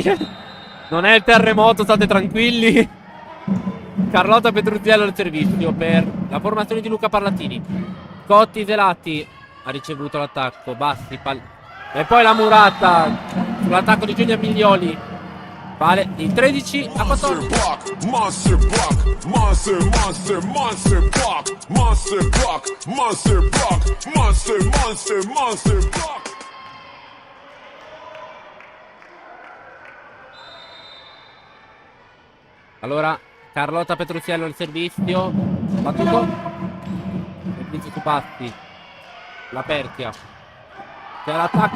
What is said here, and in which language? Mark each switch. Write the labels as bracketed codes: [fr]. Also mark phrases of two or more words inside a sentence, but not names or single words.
[it] Non è il terremoto, state tranquilli. Carlotta Petruzziello al servizio per la formazione di Luca Parlatini. Cotti Zelati ha ricevuto l'attacco. Bassi e poi la murata sull'attacco di Giulia Miglioli. Vale il 13-14. [en] Monster block, monster, monster, monster block, monster block, monster block, monster, monster, monster block. [it] Allora, Carlotta Petruzziello al servizio. Battuto. Servizio su Batti. Laperchia. C'è l'attacco.